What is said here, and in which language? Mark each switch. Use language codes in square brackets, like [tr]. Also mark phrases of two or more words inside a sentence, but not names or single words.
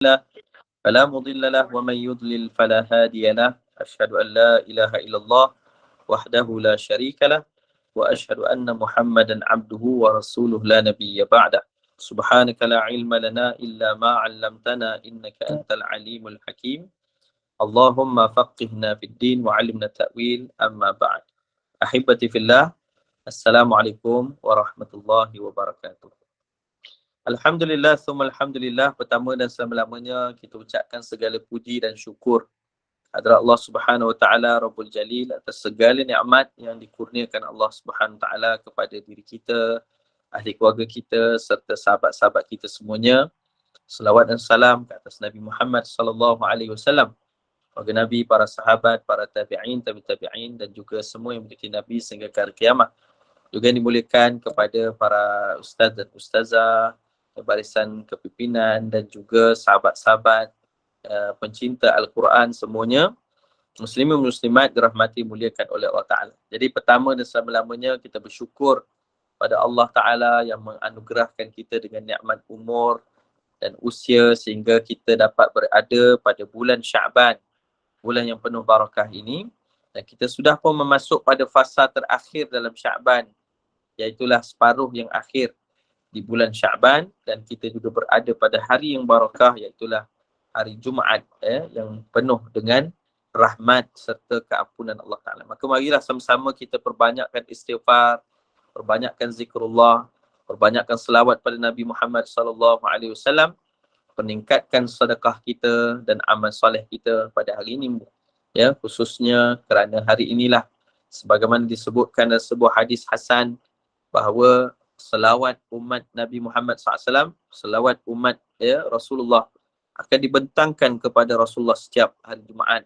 [ar] فلا مضل له ومن يضلل فلا هادي له أشهد أن لا إله إلا الله وحده لا شريك له وأشهد أن محمدا عبده ورسوله لا نبي بعده سبحانك لا علم لنا إلا ما علمتنا إنك أنت العليم الحكيم اللهم فقهنا في الدين وعلمنا التأويل أما بعد أحبتي في الله السلام عليكم ورحمة الله وبركاته. الحمد لله، ثم الحمد لله. [ms] Pertama dan selama-lamanya kita ucapkan segala puji dan syukur hadirat Allah [ar] سبحانه وتعالى رب الجليل [ms] atas segala nikmat yang dikurniakan Allah [ar] سبحانه وتعالى [ms] kepada diri kita, ahli keluarga kita serta sahabat-sahabat kita semuanya. Selawat dan salam ke atas Nabi Muhammad [ar] صلى الله عليه وسلم, [ms] keluarga Nabi, para sahabat, para tabi'in, tabi'in dan juga semua yang mengikuti Nabi sehingga ke hari kiamat. Juga dimuliakan kepada para ustaz dan ustazah, barisan kepimpinan dan juga sahabat-sahabat pencinta Al-Quran semuanya, muslimin muslimat dirahmati muliakan oleh Allah Ta'ala. Jadi pertama dan selama-lamanya kita bersyukur pada Allah Ta'ala yang menganugerahkan kita dengan nikmat umur dan usia sehingga kita dapat berada pada bulan Sya'ban, bulan yang penuh barakah ini, dan kita sudah pun memasuk pada fasa terakhir dalam Sya'ban, iaitulah separuh yang akhir di bulan Sya'ban, dan kita juga berada pada hari yang barakah iaitulah hari Jumaat yang penuh dengan rahmat serta keampunan Allah Ta'ala. Maka marilah sama-sama kita perbanyakkan istighfar, perbanyakkan zikrullah, perbanyakkan selawat pada Nabi Muhammad [ar] صلى الله عليه وسلم, [ms] peningkatkan sedekah kita dan amal soleh kita pada hari ini, ya, khususnya kerana hari inilah sebagaimana disebutkan dalam sebuah hadis hasan bahawa selawat umat Nabi Muhammad SAW, selawat umat Rasulullah akan dibentangkan kepada Rasulullah setiap hari Jumaat.